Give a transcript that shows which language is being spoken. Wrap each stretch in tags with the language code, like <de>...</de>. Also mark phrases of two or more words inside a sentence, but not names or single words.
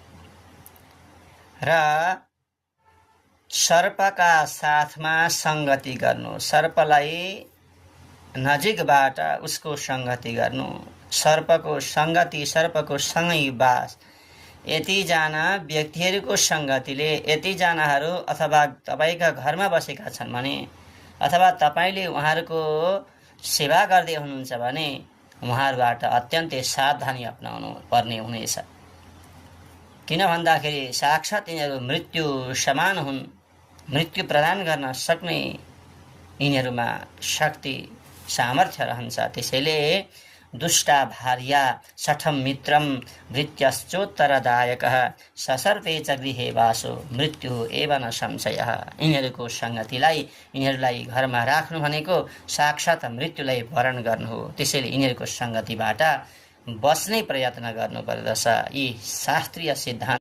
<ne>र सर्पका साथमा सङ्गति गर्नु, सर्पलाई नजिकबाट उसको सङ्गति गर्नु, सर्पको सङ्गति, सर्पको सँगै बास, यतिजना व्यक्तिहरूको सङ्गतिले, यतिजनाहरू अथवा तपाईँका घरमा बसेका छन् भने अथवा तपाईँले उहाँहरूको सेवा गर्दै हुनुहुन्छ भने उहाँहरूबाट अत्यन्तै सावधानी अपनाउनु पर्ने हुनेछ। किन भन्दाखेरि साक्षात् यिनीहरू मृत्यु समान हुन्। मृत्यु प्रदान गर्न सक्ने यिनीहरूमा शक्ति, सामर्थ्य रहन्छ।</ne> <sa>त्यसैले दुष्टा भार्या सठम मित्रम भृत्यश्चोत्तरदायकः ससर्पे च गृहे वासो मृत्यु एव न संशयः।</sa> <ne>यिनीहरूलाई घरमा राख्नु भनेको साक्षात् मृत्युलाई वरण गर्नु हो। त्यसैले यिनीहरूको सङ्गतिबाट बस्ने प्रयत्न गर्नुपर्दछ। यी शास्त्रीय सिद्धान्त</ne>